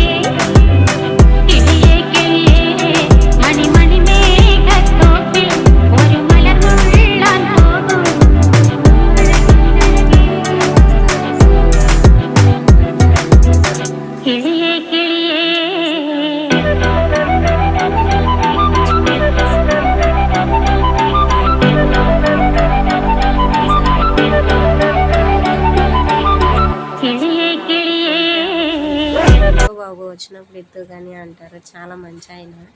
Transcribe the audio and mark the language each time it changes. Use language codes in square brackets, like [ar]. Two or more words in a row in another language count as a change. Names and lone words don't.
[ml] കിളിയേ കിളിയേ മണിമണി മേഘത്തോപ്പിൽ ഒരു മലർന്നുള്ളാൻ പോകും അഴകിനഴകേ. കിളിയേ കിളിയേ കിളിയേ കിളിയേ. [te] బాబు వచ్చినప్పుడు ఎత్తు కానీ అంటారు. చాలా మంచి ఆయన.